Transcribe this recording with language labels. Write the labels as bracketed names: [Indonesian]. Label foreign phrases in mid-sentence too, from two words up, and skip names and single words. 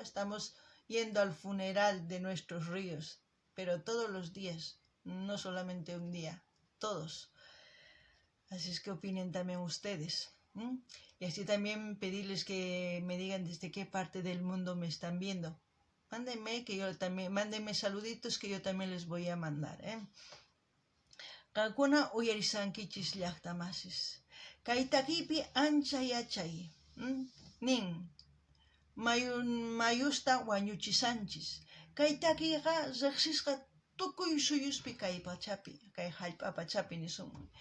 [Spanish] Estamos yendo al funeral de nuestros ríos, pero todos los días, no solamente un día, todos. Así es que opinen también ustedes. Y así también pedirles que me digan desde qué parte del mundo me están viendo. Mándenme saluditos que yo también les voy a mandar. [Quechua] Qankuna uyarisankichis llaqtamasis. Kay takipi ancha yachay. Nin. Mayusta wañuchisanchis. Kay takiqa riqsisqa tukuy suyuspi kay pachapi, kay hallp'a pachapi nisunman.